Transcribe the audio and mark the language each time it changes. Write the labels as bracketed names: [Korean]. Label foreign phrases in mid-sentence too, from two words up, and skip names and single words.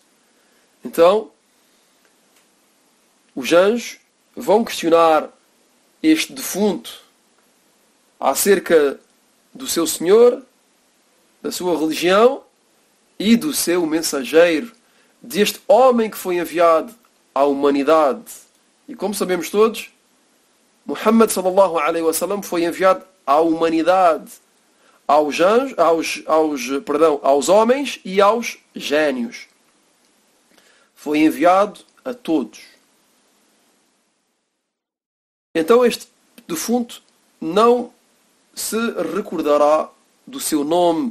[Portuguese] Então, os anjos vão questionar este defunto acerca do seu Senhor, da sua religião e do seu mensageiro, deste homem que foi enviado à humanidade. E como sabemos todos, [Arabic] محمد صلى الله عليه وسلم [Portuguese] foi enviado à humanidade, aos anjos, aos homens e aos génios. Foi enviado a todos. Então este defunto não se recordará do seu nome.